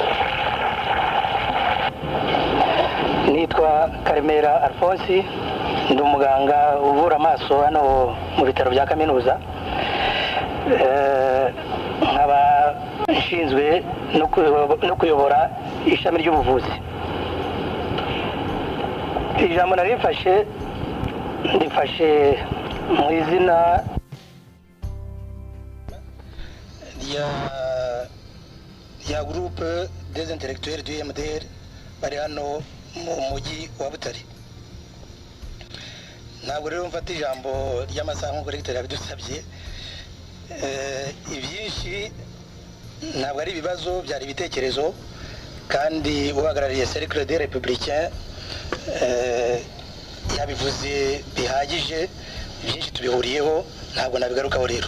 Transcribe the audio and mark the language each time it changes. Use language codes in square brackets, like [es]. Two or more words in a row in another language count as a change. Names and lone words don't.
[rw] Nitwa Karemera Alphonse, ndi umuganga uvura amaso hano mu bitaro bya kaminuza, nkaba nshinzwe no kuyobora ishami ry'ubuvuzi. Ijambo nari ndifashe mu izina ya [fr] groupe des intellectuels du MDR [rw] bari hano mu mujyi wa Butare. Ntabwo rero mfata ijambo ry'amasaha nk'uko Recteur yabidusabye. Ibyinshi ntabwo ari ibibazo, byari ibitekerezo, kandi uhagarariye Cercle des Républicains yabivuze bihagije, byinshi tubihuriyeho, ntabwo nabigarukaho rero.